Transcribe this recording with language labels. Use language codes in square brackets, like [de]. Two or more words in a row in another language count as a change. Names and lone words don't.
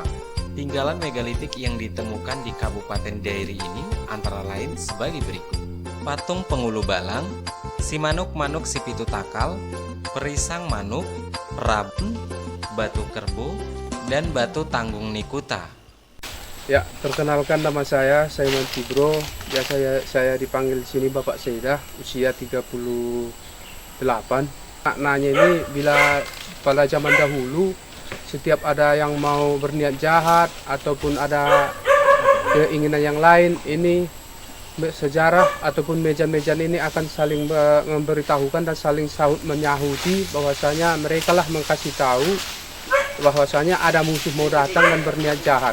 [id] Tinggalan megalitik yang ditemukan di Kabupaten Dairi ini antara lain sebagai berikut. Patung Pengulu Balang, Si Manuk Si Pitu Takal, Perisang Manuk, Rabun, Batu Kerbo, dan Batu Tanggung Nikuta. Ya, perkenalkan nama saya Saiman Cibro. Ya, saya dipanggil sini Bapak Seidah, usia 38. Maknanya ini bila pada zaman dahulu setiap ada yang mau berniat jahat ataupun ada keinginan yang lain, ini sejarah ataupun meja-meja ini akan saling memberitahukan dan saling sahut menyahuti bahwasanya mereka lah mengkasih tahu bahwasanya ada musuh mau datang dan berniat jahat.